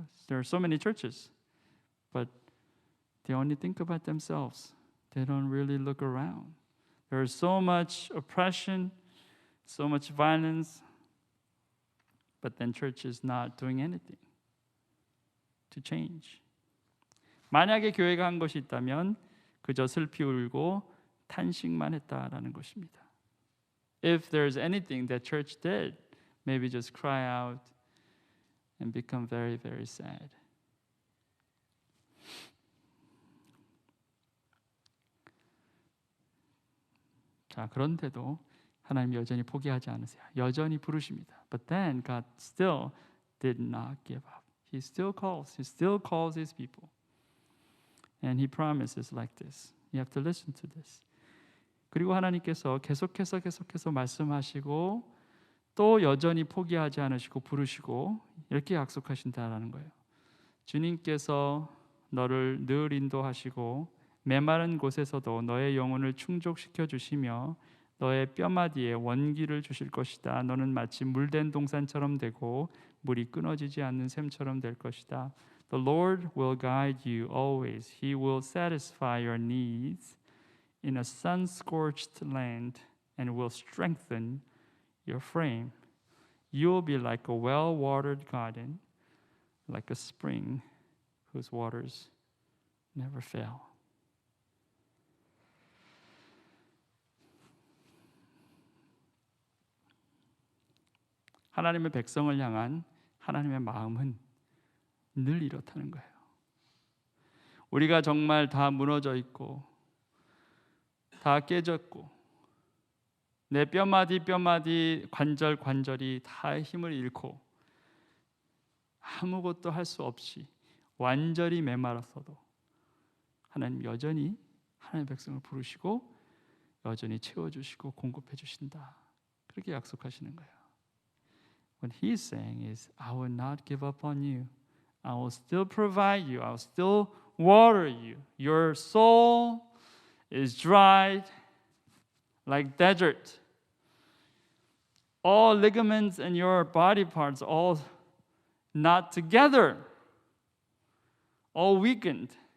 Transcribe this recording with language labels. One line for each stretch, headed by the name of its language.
English: There are so many churches, but they only think about themselves. They don't really look around. There is so much oppression, so much violence, but then church is not doing anything to change.
Korean: 만약에 교회가 한 것이 있다면 그저 슬피 울고 탄식만 했다라는 것입니다.
English: If there's anything that church did, maybe just cry out and become very, very sad.
Korean: 자, 그런데도 하나님 여전히 포기하지 않으세요. 여전히 부르십니다.
English: But then God still did not give up. He still calls His people. And He promises like this. You have to listen to this.
Korean: 그리고 하나님께서 계속해서 말씀하시고 또 여전히 포기하지 않으시고 부르시고 이렇게 약속하신다라는 거예요. 주님께서 너를 늘 인도하시고 메마른 곳에서도 너의 영혼을 충족시켜 주시며 너의 뼈마디에 원기를 주실 것이다. 너는 마치 물된 동산처럼 되고 물이 끊어지지 않는 샘처럼 될 것이다.
English: The Lord will guide you always. He will satisfy your needs in a sun-scorched land and will strengthen your frame. You will be like a well-watered garden, like a spring whose waters never fail.
Korean: 하나님의 백성을 향한 하나님의 마음은 늘 이렇다는 거예요. 우리가 정말 다 무너져 있고 다 깨졌고 내 뼈마디 뼈마디 관절이 다 힘을 잃고 아무것도 할 수 없이 완전히 메말랐어도 하나님 여전히 하나님의 백성을 부르시고 여전히 채워주시고 공급해 주신다. 그렇게 약속하시는 거예요.
English: What he's saying is, I will not give up on you. I will still provide you. I will still water you. Your soul is dried like desert. All ligaments in your body parts all not together, all weakened.